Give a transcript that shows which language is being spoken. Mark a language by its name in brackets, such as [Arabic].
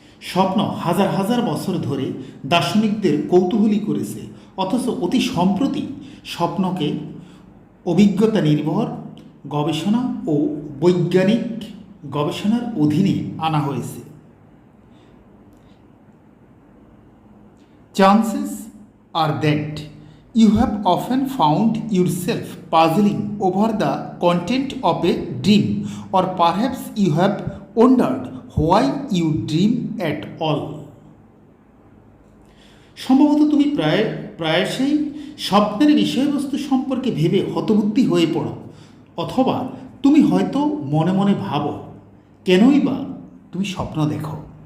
[Bangla] স্বপ্ন হাজার হাজার বছর ধরে দার্শনিকদের কৌতূহলী করেছে, অথচ অতি সম্প্রতি স্বপ্নকে অভিজ্ঞতা নির্ভর গবেষণা ও বৈজ্ঞানিক গবেষণার অধীনে আনা হয়েছে। [English] Chances are that you have often found yourself puzzling over the content of a dream, or perhaps you have wondered why you dream at all. [Bangla] সম্ভবত তুমি প্রায়শই স্বপ্নের বিষয়বস্তু সম্পর্কে ভেবে হতবুদ্ধি হয়ে পড়ো, অথবা তুমি হয়তো মনে মনে ভাবো কেনই বা তুমি স্বপ্ন দেখো।